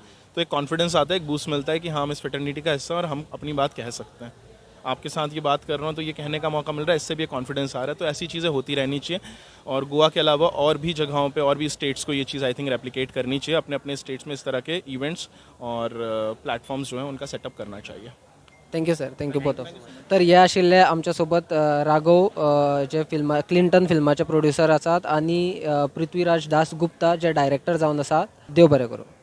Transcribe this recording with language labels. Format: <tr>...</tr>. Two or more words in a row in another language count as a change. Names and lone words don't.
<hi>तो एक कॉन्फिडेंस आता है, एक बूस्ट मिलता है कि हाँ, हम इस फ्रेटर्निटी का हिस्सा हैं और हम अपनी बात कह सकते हैं। आपके साथ ये बात कर रहा हूँ तो ये कहने का मौका मिल रहा है, इससे भी एक कॉन्फिडेंस आ रहा है। तो ऐसी चीज़ें होती रहनी चाहिए, और गोवा के अलावा और भी जगहों पे, और भी स्टेट्स को ये चीज़</hi> <en>I think</en> <hi>रेप्लिकेट करनी चाहिए। अपने अपने स्टेट्स में इस तरह के इवेंट्स और प्लॅटफॉर्म्स जो हैं उनका सेटअप करना चाहिए।</hi> <en>thank you sir, thank you both of.</en> <kok>तर हे आशिल्ले आमच्यासोबत राघव, जे क्लिंटन फिल्माचे प्रोड्युसर आसात, आणि पृथ्वीराज दास गुप्ता जे डायरेक्टर जावन आसात. देव बरें करूं.</kok>